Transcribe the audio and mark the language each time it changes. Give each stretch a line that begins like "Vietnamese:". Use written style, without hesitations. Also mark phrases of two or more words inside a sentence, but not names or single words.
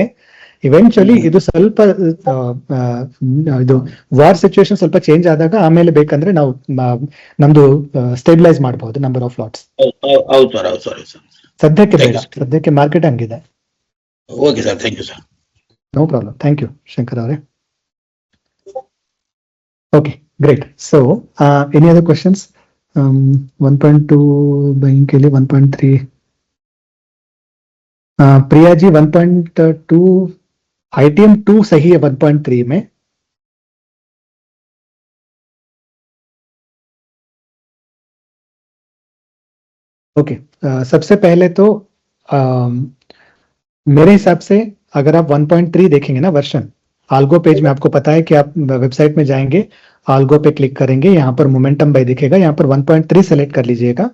Kannada: ಇವೆಂಚುಲಿ ಇದು ಸ್ವಲ್ಪ ಇದು
English: war situation
Kannada: ಸ್ವಲ್ಪ ಚೇಂಜ್ ಆದಾಗ ಆಮೇಲೆ ಬೇಕಂದ್ರೆ ನಾವು ನಮ್ದು ಸ್ಟೇಬಿಲೈಸ್ ಮಾಡಬಹುದು
English: number of lots.
Kannada: ಸದ್ಯಕ್ಕೆ ಬೇಡ, ಸದ್ಯಕ್ಕೆ ಮಾರ್ಕೆಟ್ ಹಂಗಿದೆ.
English: Okay sir, thank you sir. No problem. Thank you Shankar ಅವರೇ. Okay, great. So any other questions?
Hindi: 1.2 बैंक के लिए 1.3 प्रिया जी 1.2 ITM 2 सही है 1.3 में. ओके, सबसे पहले तो मेरे हिसाब से अगर आप 1.3 देखेंगे ना
English: version algo page
Hindi: में, आपको पता है कि आप वेबसाइट में जाएंगे, आल्गो पे क्लिक करेंगे, यहाँ पर
English: momentum buy
Hindi: दिखेगा, यहाँ पर 1.3 सेलेक्ट कर लीजिएगा.